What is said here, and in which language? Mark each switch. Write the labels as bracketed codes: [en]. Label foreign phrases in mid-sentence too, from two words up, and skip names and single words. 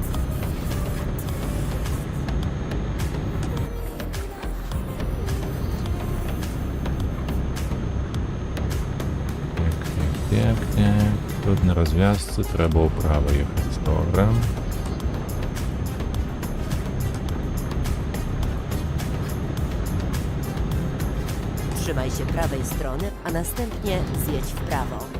[uk] Так. Тут на розв'язці треба вправо їхати. Добре. [pl] Trzymaj się prawej strony, a następnie zjedź w prawo.